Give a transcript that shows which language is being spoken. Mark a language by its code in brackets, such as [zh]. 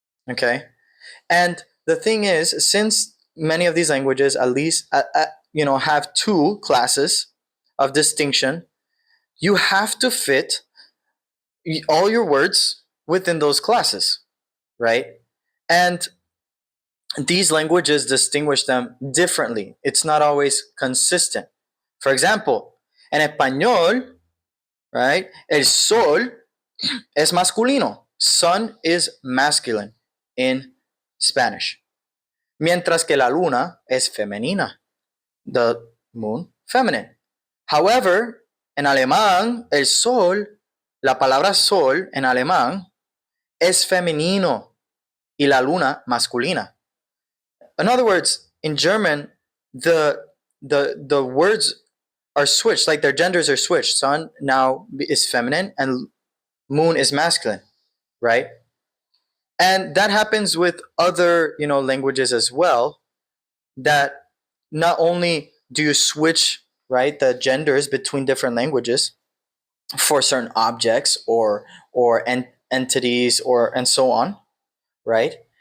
[en] Okay, and the thing is, since many of these languages, at least, have two classes of distinction, you have to fit all your words within those classes, right? And these languages distinguish them differently. It's not always consistent. [es] For example, en español, [en] right, [es] el sol es masculino. [en] Sun is masculine in Spanish. [es] Mientras que la luna es femenina. [en] The moon, feminine. [es] However, en alemán, el sol, la palabra sol en alemán es femenino y la luna masculina. [en] In other words, in German, the words are switched, like their genders are switched. Sun now is feminine and moon is masculine, right? And that happens with other, languages as well, that not only do you switch, right, the genders between different languages for certain objects or entities, or and so on, right?